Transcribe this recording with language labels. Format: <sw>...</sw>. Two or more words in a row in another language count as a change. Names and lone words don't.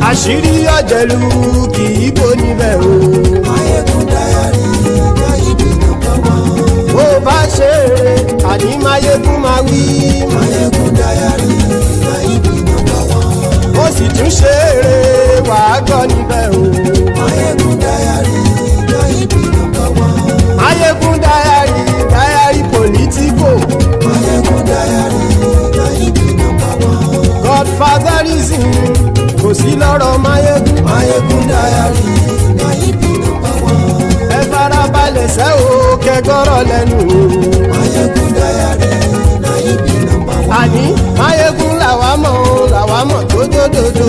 <yo>Àṣírí ọ̀jẹ̀lú kì í bò níbẹ̀ o. Mayegun diary na ibi</yo> <en>number one.</en> <yo>Bó bá ṣe eré àní Mayegun máa wí. Mayegun diary na ibi</yo> <en>number one.</en> <yo>Ó sì tún ṣe eré wàá gbọ́ níbẹ̀ o. Mayegun diary na ibi</yo> <en>number one.</en> <yo>Mayegun diary politico. Mayegun diary na ibi</yo> <en>number one.</en> <yo>Godfatherism kò sí lọ́rọ̀ Mayegun. Mayegun diary na ibi</yo> <en>number one.</en> <yo>Ẹ farabalẹ̀ sẹ́ o kẹgọ́rọ̀ lẹ́nu o. Mayegun diary na ibi</yo> <en>number one.</en> <yo>Àní Mayegun làwa mọ̀ tó dòdòdò.</yo>